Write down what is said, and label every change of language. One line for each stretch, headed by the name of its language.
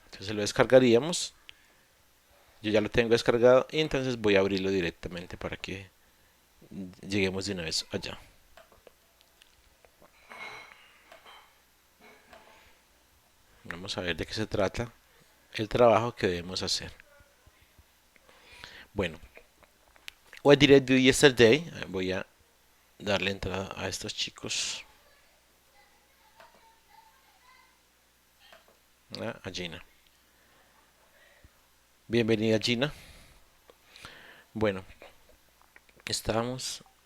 Spanish: Entonces lo descargaríamos. Yo ya lo tengo descargado y entonces voy a abrirlo directamente para que lleguemos de una vez allá. Vamos a ver de qué se trata el trabajo que debemos hacer. Bueno,
English: what did I do yesterday?
Spanish: Voy a darle entrada a estos chicos. A Gina. Bienvenida Gina. Bueno, estamos.